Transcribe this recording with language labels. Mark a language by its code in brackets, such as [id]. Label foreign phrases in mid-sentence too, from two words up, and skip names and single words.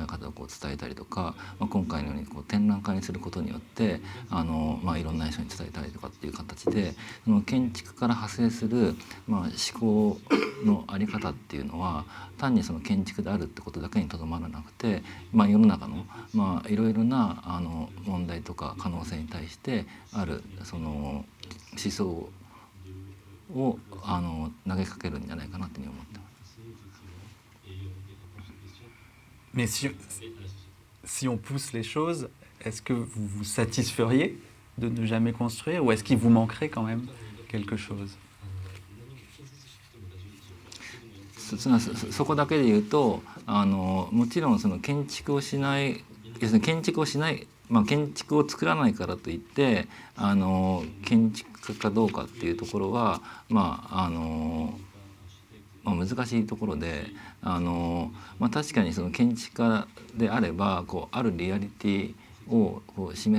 [ja] 方を伝えたりとか、今回のように展覧会にすることによっていろんな人に伝えたりとかっていう形でその建築から派生する、思考の在り方っていうのは単にその建築であるってことだけにとどまらなくて、世の中の、いろいろな問題とか可能性に対してあるその思想を投げかけるんじゃないかなというふうに思ってます。 [fr] Mais si on pousse les choses, est-ce que vous vous satisferiez de ne jamais construire ou est-ce qu'il vous manquerait quand même quelque chose? [ja] そこだけで言うともちろんその建築をしない要するに建築をしない建築を作らないからといって建築家かどうかっていうところは難しいところで確かにその建築家であればあるリアリティを示